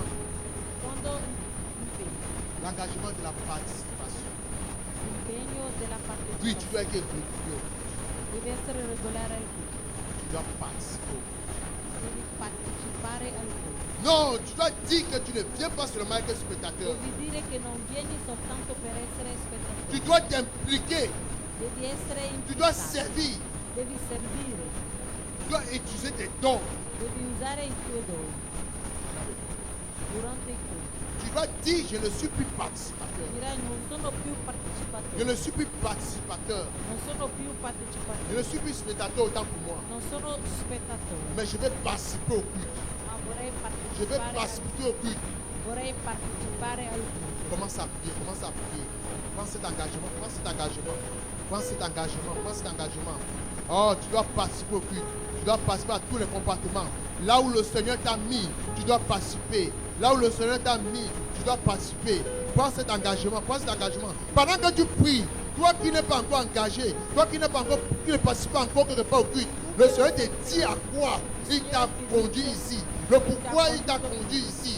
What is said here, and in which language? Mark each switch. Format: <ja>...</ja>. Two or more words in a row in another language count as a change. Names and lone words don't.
<it>Secondo impegno.</it> <fr>L'engagement de la participation.</fr> <it>L'impegno della</it> <fr>Oui, tu dois</fr> <it>partecipazione.</it> <fr>être régulier.</fr> <it>Devi essere regolare al culto.</it> <fr>Tu dois participer.</fr> <it>Devi partecipare al culto.</it> <fr>Non, tu dois dire que tu ne viens pas seulement être spectateur.</fr> <it>Devi dire che non vieni soltanto per essere spettatore.</it> <fr>Tu dois t'impliquer.</fr> <it>Devi essere</it> <fr>Tu dois</fr> <it>implicato.</it> <fr>servir.</fr> <it>Devi servire.</it> <fr>Tu dois utiliser tes dons.</fr> <it>Devi usare i tuoi doni durante il culto.</it> <fr>Tu dois dire, je ne suis plus participateur.</fr> <it>Dirai non sono più</it> <fr>Je</fr> <it>partecipatore.</it> <fr>ne suis plus participateur.</fr> <it>Non sono più</it> <fr>Je</fr> <it>partecipatore.</it> <fr>ne suis plus spectateur autant pour moi.</fr> <it>Non sono spettatore.</it> <fr>Mais je vais participer au culte.</fr> <it>Ma vorrei</it> <fr>Je vais</fr> <it>partecipare</it> <fr>participer au culte.</fr> <it>vorrei partecipare al culto.</it> <fr>Commence à prier, commence à prier. Prends cet engagement, prends cet engagement. Prends cet engagement, prends cet engagement. Oh, tu dois participer au culte. Tu dois participer à tous les compartiments. Là où le Seigneur t'a mis, tu dois participer. Là où le Seigneur t'a mis, tu dois participer. Prends cet engagement, Pendant que tu pries, toi qui n'es pas encore engagé, toi qui n'es pas encore, qui ne participe pas encore quelque part au culte, le Seigneur te dit à quoi il t'a conduit ici, le pourquoi il t'a conduit ici.</fr>